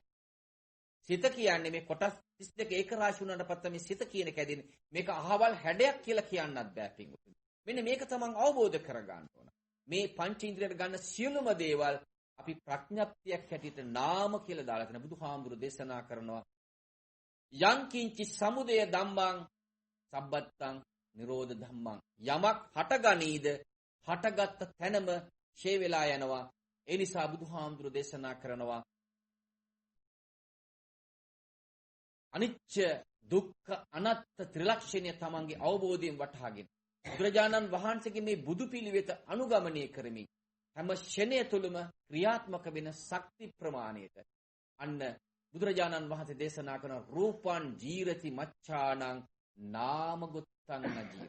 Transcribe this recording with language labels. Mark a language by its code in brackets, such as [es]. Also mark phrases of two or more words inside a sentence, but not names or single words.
[si] සිත කියන්නේ මේ කොටස් 32 ඒක රාශි වුණාට පස්සේ මේ සිත කියන එක ඇදෙන්නේ. මේක අහවල් හැඩයක් කියලා කියන්නත් බෑ පින්වතුනි. මෙන්න මේක තමන් අවබෝධ කරගන්න ඕන. මේ පංච ඉන්ද්‍රියට ගන්න සියලුම දේවල් අපි ප්‍රඥප්තියක් හැටියට නාම කියලා දාලා තියෙන බුදුහාමුදුරු දේශනා කරනවා. [pi] යං කිංචි සමුදය ධම්මං සබ්බත්තං නිරෝධ ධම්මං. [si] යමක් හටගනීද හටගත් තැනම ෂේ වෙලා යනවා. ඒ නිසා බුදුහාමුදුරු දේශනා කරනවා අනිච්ච දුක්ඛ අනාත්ම ත්‍රිලක්ෂණය තමන්ගේ අවබෝධයෙන් වටහාගෙන බුදුරජාණන් වහන්සේගේ මේ බුදු පිළිවෙත අනුගමනය කරමින් හැම ෂණය තුළම ක්‍රියාත්මක වෙන ශක්ති ප්‍රමාණයට අන්න බුදුරජාණන් වහන්සේ දේශනා කරන [pi] රූපං ජීරති මච්ඡානං නාමගුත්තං නජීරති.